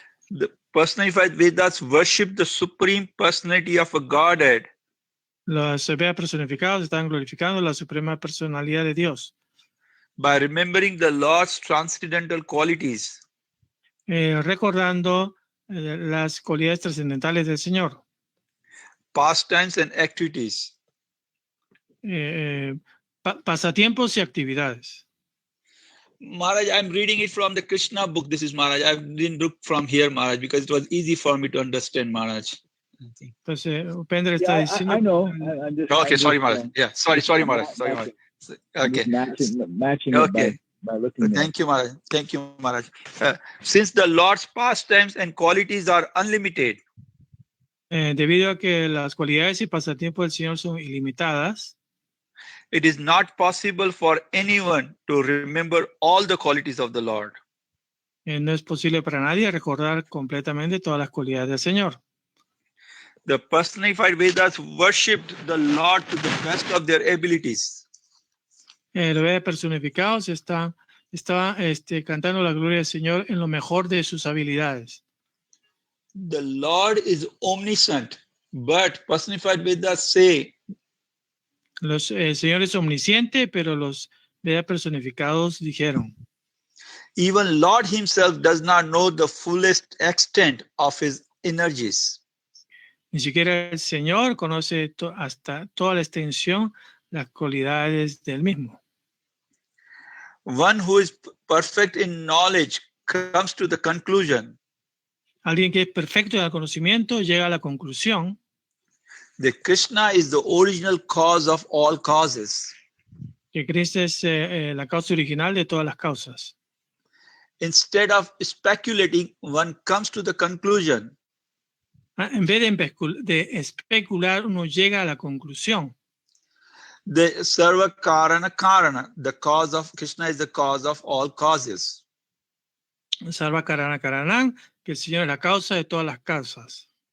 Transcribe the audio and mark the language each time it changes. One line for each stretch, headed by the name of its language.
English: The personified Vedas worship the supreme personality of a Godhead.
Spanish: Los Vedas personificados están glorificando la suprema personalidad de Dios.
English: By remembering the Lord's transcendental qualities.
Spanish: Recordando las cualidades trascendentales del Señor.
English: Pastimes and activities.
Spanish: Pasatiempos y actividades.
English: Maharaj, I'm reading it from the Krishna book. This is Maharaj. I didn't look from here, Maharaj, because it was easy for me to understand, Maharaj.
Spanish: Entonces, Upendra está diciendo.
English: I know. Okay, sorry, Maharaj. Yeah, sorry, Maharaj. Sorry, Maharaj. Okay. Matching okay. it by looking Thank you, Maharaj. Thank you, Maharaj. Since the Lord's pastimes and qualities are unlimited.
Spanish: Debido a que las cualidades y pasatiempos del Señor son ilimitadas,
English: it is not possible for anyone to remember all the qualities of the Lord.
Spanish: No es posible para nadie recordar completamente todas las cualidades del Señor.
English: The personified Vedas worshipped the Lord to the best of their abilities.
Spanish: Los Vedas personificados estaban cantando la gloria del Señor en lo mejor de sus habilidades.
English: The Lord is omniscient, but personified Vedas say
Spanish: el Señor es omnisciente, pero los Vedas personificados dijeron,
English: even Lord himself does not know the fullest extent of his energies.
Spanish: Ni siquiera el Señor conoce hasta toda la extensión, las cualidades del mismo.
English: One who is perfect in knowledge comes to the conclusion.
Spanish: Alguien que es perfecto en el conocimiento llega a la conclusión
English: that Krishna is the original cause of all causes.
Spanish: Que Cristo es la causa original de todas las causas.
English: Instead of speculating, one comes to the conclusion.
Spanish: En vez de especular, uno llega a la conclusión.
English: The Sarva Karana Karana, the cause of Krishna is the cause of all causes.
Spanish: Sarva Karana Karanam, que el Señor es la causa de todas las causas.